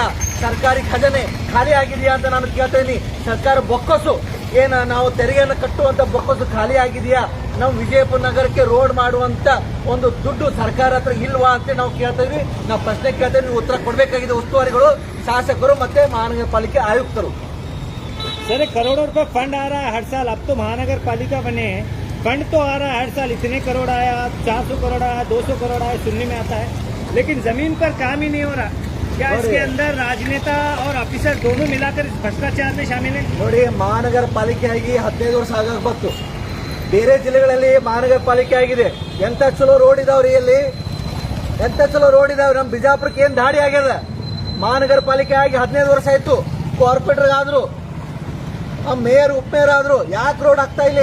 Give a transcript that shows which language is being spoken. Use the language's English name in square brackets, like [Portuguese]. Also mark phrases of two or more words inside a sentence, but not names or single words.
[Kannada] ಸರ್ಕಾರಿ ಖಜಾನೆ ಖಾಲಿ ಆಗಿದೆಯಾ ಅಂತ ನಾನು ಕೇಳ್ತಾ ಇದ್ದೀನಿ. ಸರ್ಕಾರ ಬೊಕ್ಕಸು ನಾವು ತೆರಿಗೆಯನ್ನು ಕಟ್ಟುವಂತ ಬೊಕ್ಕಸು ಖಾಲಿ ಆಗಿದೆಯಾ? ನಾವು ವಿಜಯಪುರ ನಗರಕ್ಕೆ ರೋಡ್ ಮಾಡುವಂತ ಒಂದು ದುಡ್ಡು ಸರ್ಕಾರ ಹತ್ರ ಇಲ್ವಾ ಅಂತ ನಾವು ಕೇಳ್ತಾ ಇದ್ವಿ. ನಾವು ಪ್ರಶ್ನೆ ಕೇಳ್ತಾ ಇದ್ವಿ, ಉತ್ತರ ಕೊಡಬೇಕಾಗಿದೆ ಉಸ್ತುವಾರಿಗಳು, ಶಾಸಕರು ಮತ್ತೆ ಮಹಾನಗರ ಪಾಲಿಕೆ ಆಯುಕ್ತರು. [Hindi] सर करोड़ों रुपए फंड आ रहा है हर साल. अब तो महानगर पालिका बने हैं, फंड तो आ रहा है हर साल. इतने करोड़ आया, 400 करोड़ आया, 200 करोड़ आया, सुनने में आता है, लेकिन जमीन पर काम ही नहीं हो रहा. क्या इसके अंदर राजनेता और ऑफिसर दोनों मिलाकर इस भ्रष्टाचार में शामिल है? [Kannada] ನೋಡಿ, ಮಹಾನಗರ ಪಾಲಿಕೆ ಆಗಿ 15 ವರ್ಷ ಆಗಕ್ಕೆ ಬಂತು. ಬೇರೆ ಜಿಲ್ಲೆಗಳಲ್ಲಿ ಮಹಾನಗರ ಪಾಲಿಕೆ ಆಗಿದೆ. ಎಂತ ಚಲೋ ರೋಡ್ ಇದಾವ್ರಿ ಇಲ್ಲಿ, ಎಂತ ಚಲೋ ರೋಡ್ ಇದಾವ್ರಿ. ನಮ್ಮ ಬಿಜಾಪುರಕ್ಕೆ ಏನ್ ದಾಡಿ ಆಗ್ಯದ? ಮಹಾನಗರ ಪಾಲಿಕೆ ಆಗಿ 15 ವರ್ಷ ಆಯ್ತು. ಕಾರ್ಪೊರೇಟರ್ ಆದ್ರು, ಮೇಯರ್ ಉಪಮೇಯರ್ ಆದ್ರು, ಯಾಕೆ ರೋಡ್ ಆಗ್ತಾ ಇಲ್ಲ?